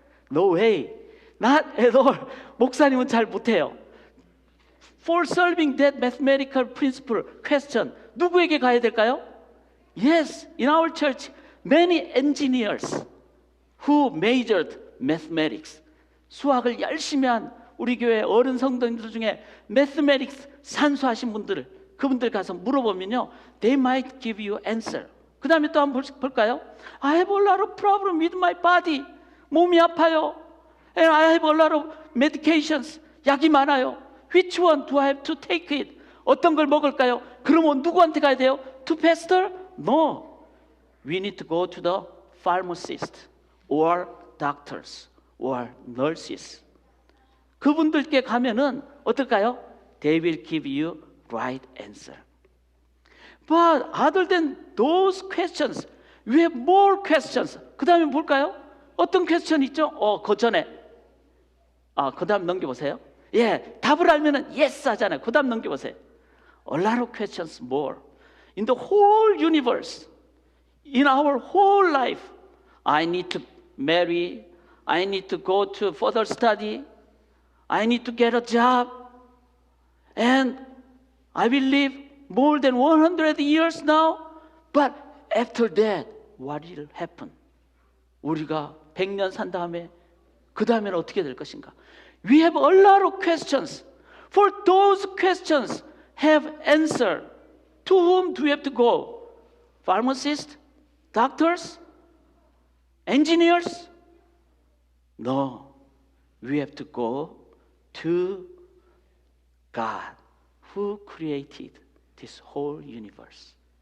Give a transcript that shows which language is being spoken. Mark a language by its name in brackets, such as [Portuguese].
[English] No way. Not at all. [Korean] 목사님은 잘 못해요. [English] For solving that mathematical principle question, [Korean] 누구에게 가야 될까요? [English] Yes, in our church, many engineers who majored mathematics. [Korean] 수학을 열심히 한 우리 교회 어른 성도님들 중에 mathematics 산수하신 분들, 그분들 가서 물어보면요, [English] they might give you answer. [Korean] 그 다음에 또 한번 볼까요? [English] I have a lot of problem with my body. [Korean] 몸이 아파요. [English] And I have a lot of medications. [Korean] 약이 많아요. [English] Which one do I have to take it? [Korean] 어떤 걸 먹을까요? 그러면 누구한테 가야 돼요? [English] To pastor? No. We need to go to the pharmacist or doctors or nurses. [Korean] 그분들께 가면은 어떨까요? [English] They will give you right answer. But other than those questions, we have more questions. [Korean] 그 다음에 볼까요? 어떤 퀘스천 있죠? 그 전에 그 다음 넘겨보세요. 답을 알면은 yes 하잖아요. 그 다음 넘겨보세요. [English] A lot of questions more. In the whole universe, in our whole life, I need to marry, I need to go to further study, I need to get a job, and I will live more than 100 years now, but after that, what will happen? [Korean] 우리가 100년 산 다음에 그 다음에는 어떻게 될 것인가? [English] We have a lot of questions. For those questions have answer. To whom do we have to go? Pharmacists? Doctors? Engineers? No. We have to go to God who created this whole universe.